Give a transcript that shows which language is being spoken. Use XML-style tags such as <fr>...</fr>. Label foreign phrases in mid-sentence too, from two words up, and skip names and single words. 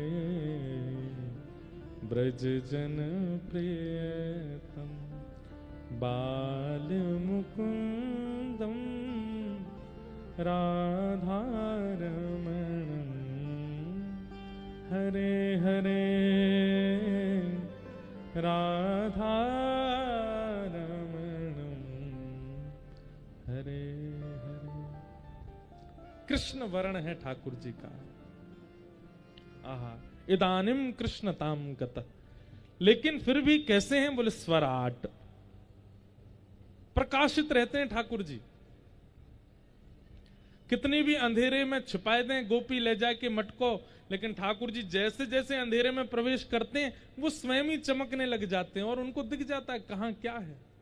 <sa>ब्रज जन प्रियतम बाल मुकुंदम राधारमणं हरे हरे राधारमणं हरे हरे।</sa> <hi>कृष्ण वर्ण है ठाकुर जी का।</hi> <sa>आहा, इदानिम कृष्णताम गत।</sa> <hi>लेकिन फिर भी कैसे हैं? बोले स्वराट, प्रकाशित रहते हैं ठाकुर जी। कितनी भी अंधेरे में छिपाए दें गोपी ले जाके मटको, लेकिन ठाकुर जी जैसे जैसे अंधेरे में प्रवेश करते हैं वो स्वयं ही चमकने लग जाते हैं और उनको दिख जाता है कहां क्या है।</hi>